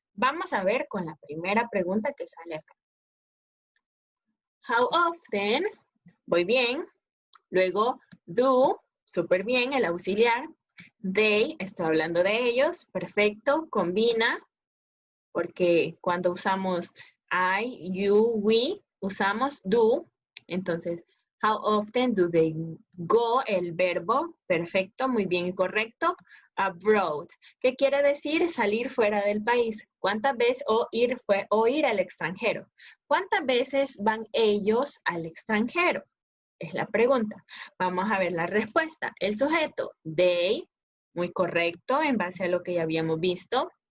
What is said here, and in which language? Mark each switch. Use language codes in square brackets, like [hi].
[es] Vamos a ver con la primera pregunta que sale acá. [en] How often, [es] voy bien, luego do, súper bien, el auxiliar, they, estoy hablando de ellos, perfecto, combina, porque cuando usamos I, you, we, usamos do. Entonces, [en] how often do they go? [es] El verbo, perfecto, muy bien y correcto. Abroad, ¿qué quiere decir? Salir fuera del país. ¿Cuántas veces? O ir al extranjero. ¿Cuántas veces van ellos al extranjero? Es la pregunta. Vamos a ver la respuesta. El sujeto, they, muy correcto en base a lo que ya habíamos visto.